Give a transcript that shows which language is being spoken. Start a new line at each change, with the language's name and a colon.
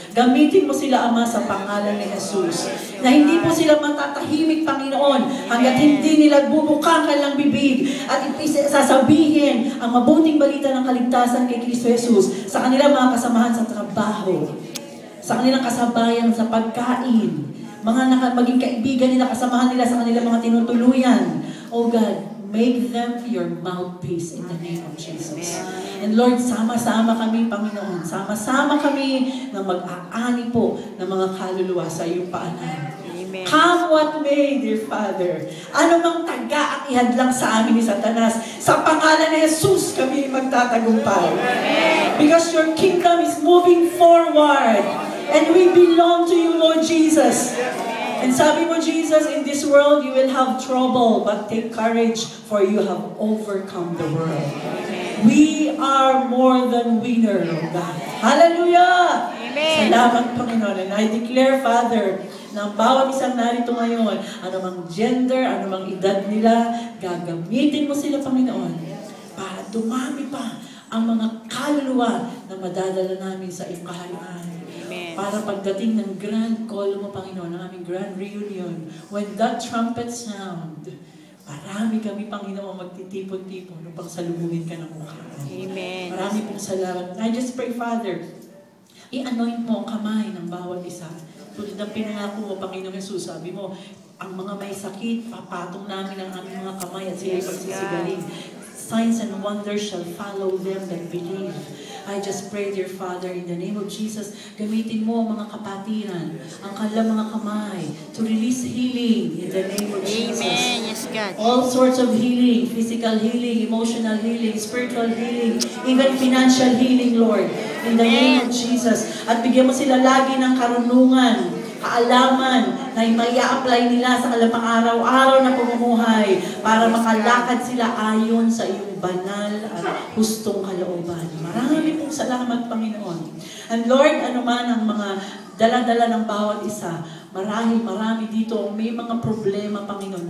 Filipino: Gamitin mo sila, Ama, sa pangalan ni Jesus. Na hindi po sila matatahimik, Panginoon, hanggat hindi nila bubukang kanilang bibig at sasabihin ang mabuting balita ng kaligtasan kay Kristo Jesus sa kanilang mga kasamahan sa trabaho, sa kanilang kasabayan sa pagkain, maging kaibigan nila, kasamahan nila sa kanilang mga tinutuluyan.
English: Oh God, make them your mouthpiece in the name of Jesus.
Filipino: And Lord, sama-sama kami, Panginoon. Sama-sama kami na mag-aani po ng mga kaluluwa sa iyong paanan.
English: Come what may, dear Father.
Filipino: Ano mang taga at ihadlang sa amin ni Satanas, sa pangalan ni Jesus kami magtatagumpay.
English: Because your kingdom is moving forward. And we belong to you, Lord Jesus. And
Filipino: sabi mo,
English: Jesus, in this world you will have trouble, but take courage, for you have overcome the world. We are more than winner, oh God.
Filipino: Hallelujah! Amen. Salamat, Panginoon.
English: And I declare, Father,
Filipino: na bawat isang narito ngayon, anumang gender, anumang edad nila, gagamitin mo sila, Panginoon, para dumami pa ang mga kaluluwa na madadala namin sa iyong kaharian. Para pagdating ng grand call mo, Panginoon, ng aming grand reunion,
English: when that trumpet sound,
Filipino: marami kami, Panginoon, magtitipon-tipon upang salubungin ka ng mukha. Amen. Marami pong salamat.
English: I just pray, Father,
Filipino: i-anoint mo ang kamay ng bawat isa. Tulad ng pinangako mo, Panginoong Jesus, sabi mo, ang mga may sakit, papatong namin ang aming mga kamay at sila'y pagsisigaling.
English: Signs and wonders shall follow them that believe. I just pray, dear Father, in the name of Jesus,
Filipino: gamitin mo ang mga kapatiran, ang kanilang mga kamay,
English: to release healing in the name of Jesus. Amen. Yes, God. All sorts of healing, physical healing, emotional healing, spiritual healing, even financial healing, Lord, in the name of Jesus.
Filipino: At bigyan mo sila lagi ng karunungan, kaalaman na mai-apply nila sa kanilang pang-araw-araw na pamumuhay para makalakad sila ayon sa iyong banal at hustong kalooban. Marami pong salamat, Panginoon. And Lord, ano man ang mga dala-dala ng bawat isa, marami dito may mga problema, Panginoon.